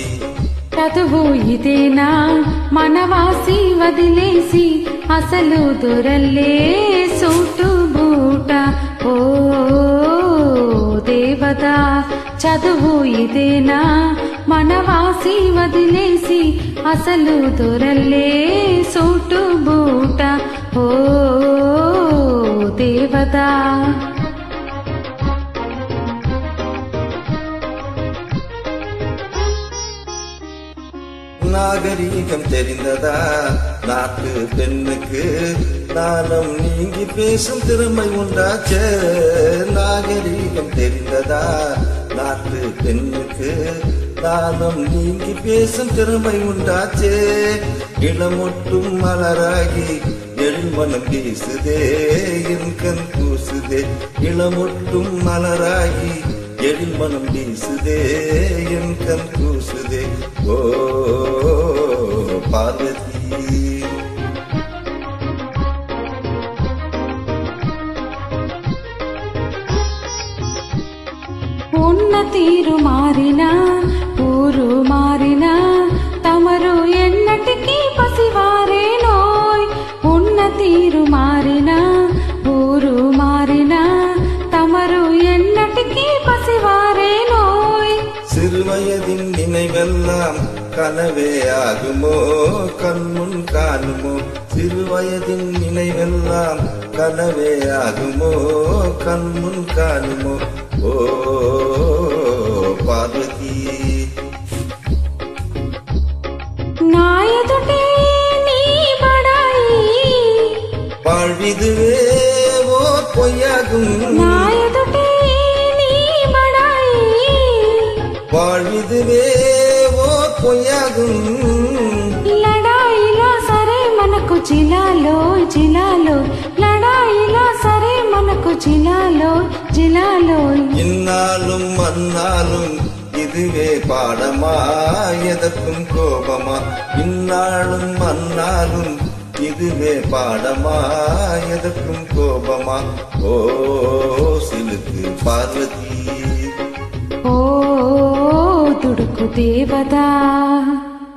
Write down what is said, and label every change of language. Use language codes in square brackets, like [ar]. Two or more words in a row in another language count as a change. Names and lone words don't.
[te] చదువు ఇదేనా మనవాసి వదిలేసి అసలు దొరల్లే సూటు బూట ఓ దేవతా చదువు ఇదేనా మనవాసి వదిలేసి అసలు దొరల్లే సూటు బూట ఓ దేవతా [ta] நாகரீகம் தெரிந்ததா நாட்டு பெண்ணுக்கு நாணம் நீங்கி பேசும் திறமை உண்டாச்சே நாகரீகம் தெரிந்ததா நாட்டு பெண்ணுக்கு நாணம் நீங்கி பேசும் திறமை உண்டாச்சே இளமொட்டும் மலராகி எழில்மனம் வீசுதே என் கண் கூசுதே இளமொட்டும் மலராகி எழில்மனம் வீசுதே என் கண் கூசுதே ஓ பார்வதி [te] ఉన్న తీరు మారినా ఊరు మారినా తమరు ఎన్నటికీ పసివారేనోయ్ ఉన్న తీరు మారినా ఊరు మారినా తమరు ఎన్నటికీ పసివారేనోయ్ [ta] சிறுவயதின் நினைவெல்லாம் கனவே ஆகுமோ கண்முன் காணுமோ சிறுவயதின் நினைவெல்லாம் கனவே ஆகுமோ கண்முன் காணுமோ ஓ பார்வதி [te] నా ఎదుటే నీ బడాయి [ta] வாழ்விதுவே ஓ பொய்யாகும் [te] నా ఎదుటే నీ బడాయి [ta] வாழ்விதுவே ఓ பொய்யாகும் [te] లడాయిలో సరే మనకు జిలాలో జిలాలో లడాయిలో సరే మనకు துடுకు జిలాలోయ్ జిలాలోయ్ [ta] இன்னாலும் அந்நாளும் இதுவே பாடமா எதற்கும் கோபமா இன்னாலும் அந்நாளும் இதுவே பாடமா எதற்கும் கோபமா ஓ சிலுக்கு பார்வதி [te] ఓ దుడుకు దేవదా